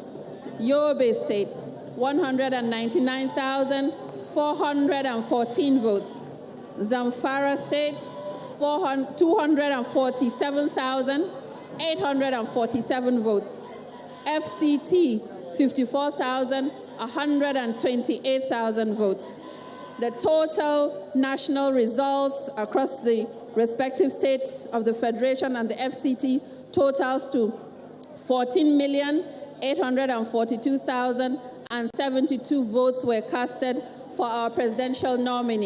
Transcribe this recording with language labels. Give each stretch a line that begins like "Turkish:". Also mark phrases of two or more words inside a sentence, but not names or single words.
English: Yobe State, 199,414 votes. Zamfara State, 247,847 votes. FCT, 54,128,000 votes. The total national results across the respective states of the Federation and the FCT totals to 14,842,072 votes were casted for our presidential nominee.